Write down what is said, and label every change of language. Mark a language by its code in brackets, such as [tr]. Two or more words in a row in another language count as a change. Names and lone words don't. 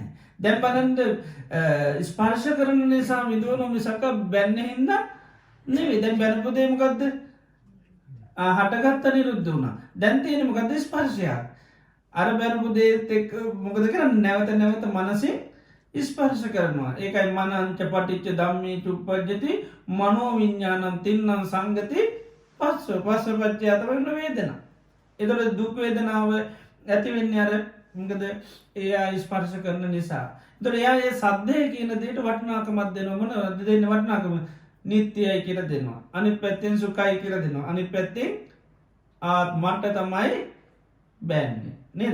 [si] දැන් බලන්න ස්පර්ශ කරන නිසා විඳවන මිසක බැන්න හින්දා නෙවෙයි. දැන් බැනපු දේ මොකද්ද? හටගත්ත නිරුද්ධ වුණා. දැන් තියෙන්නේ මොකද්ද? ස්පර්ශයක්. අර බැනපු දේත් එක්ක මොකද කරන්නේ? නැවත නැවත මනසින් ස්පර්ශ කරනවා. ඒකයි [pi] මනංච පටිච්ච ධම්මේ චුප්පජ්ජති මනෝ විඥානං තින්නම් සංගති පස්සපච්චය [si] තමයි වේදනා. ඒතකොට දුක් වේදනාව ඇති වෙන්නේ අර මොකද එයා ස්පර්ශ කරන නිසා. ඒතකොට එයා ඒ සද්දේ කියන දෙයට වටිනාකමක් දෙනවා. මොනවද දෙන්නේ වටිනාකම? නිට්ටයයි කියලා දෙනවා. අනිත් පැත්තෙන් සුඛයි කියලා දෙනවා. අනිත් පැත්තෙන් ආත්මට තමයි බෑන්නේ. නේද?